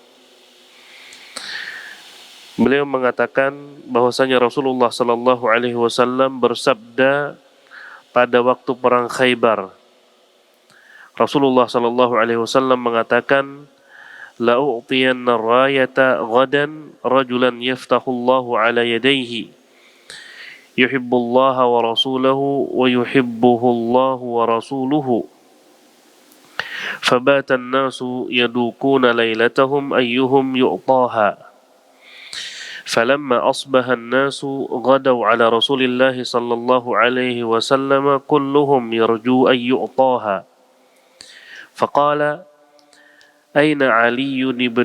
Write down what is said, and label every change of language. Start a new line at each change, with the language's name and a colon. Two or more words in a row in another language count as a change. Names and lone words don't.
Indonesian: Beliau mengatakan bahwasanya Rasulullah
Arabic: صلى الله عليه وسلم
Indonesian: bersabda pada waktu perang Khaybar.
Arabic: رسول الله صلى الله عليه وسلم mengatakan, لأعطين الراية غدا رجلا يفتح الله على يديه يحب الله ورسوله ويحبه الله ورسوله. فبات الناس يدوكون ليلتهم أيهم يعطاها فلما أصبح الناس غدوا على رسول الله صلى الله عليه وسلم كلهم يرجو أن يعطاها فقال أين علي بن